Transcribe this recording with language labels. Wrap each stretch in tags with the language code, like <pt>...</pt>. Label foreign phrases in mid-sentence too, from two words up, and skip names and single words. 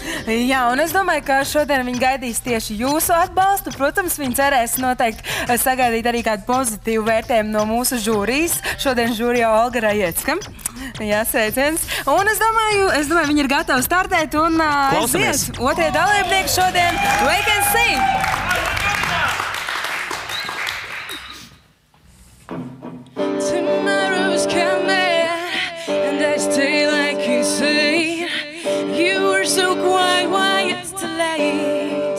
<lv>Jā, un es domāju, ka šodien viņi gaidīs tieši jūsu atbalstu. Protams, viņi cerēs noteikti sagaidīt arī kādu pozitīvu vērtējumu no mūsu žūrijas. Šodien žūrijā Olga Rajecka. Jā, sveiciens. Un es domāju, viņi ir gatavi startēt un klausamies. Otrie dalībnieki šodien Wait and See!</lv> <en>Tomorrow's coming, and I stay like you say. You were so quiet, why it's too late?</en>